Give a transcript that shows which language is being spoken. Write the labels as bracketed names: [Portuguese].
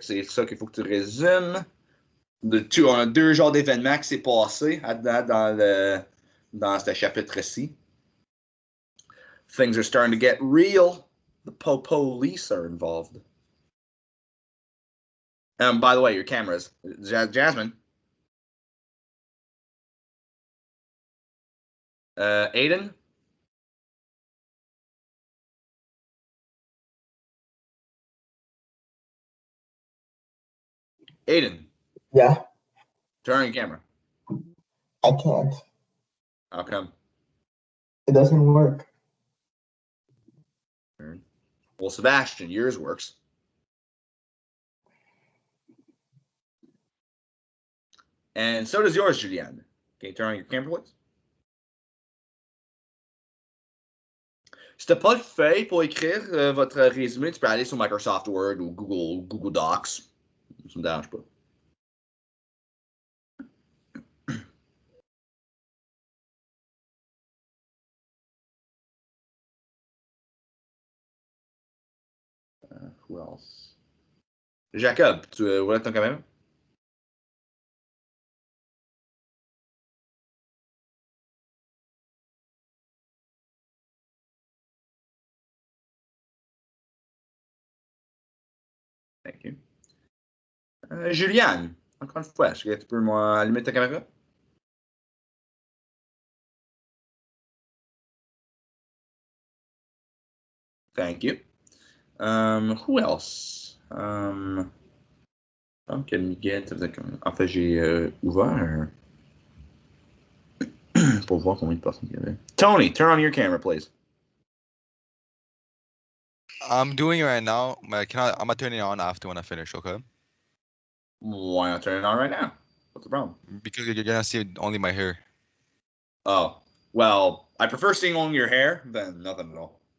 [French] C'est ça qu'il faut que tu résumes. On a deux genres d'événements qui s'est passé dans ce chapitre-ci. [English] Things are starting to get real. The police are involved. By the way, your cameras. Jasmine. Aiden? Aiden, Yeah, turn on your camera. I can't. How come? It doesn't work. Well, Sebastian, yours works. And so does yours, Julianne. Can you turn on your camera, please? [French] Si t'as pas de feuille pour écrire votre résumé, tu peux aller sur Microsoft Word ou Google Docs. Ça me dérange pas. [English] Who else? [French] Jacob, tu ouvres ton caméra? [English] Thank you. [French] Julianne, encore une fois, est-ce que tu peux allumer ta caméra? [English] Thank you. Who else? [French] Donc, Miguel, ça faisait comme... En fait, j'ai ouvert pour voir combien de personnes il y avait. [English] Tony, turn on your camera, please. I'm doing it right now. I'm gonna turn it on after when I finish, okay? Why not turn it on right now? What's the problem? Because you're gonna see only my hair. Oh, well, I prefer seeing only your hair than nothing at all.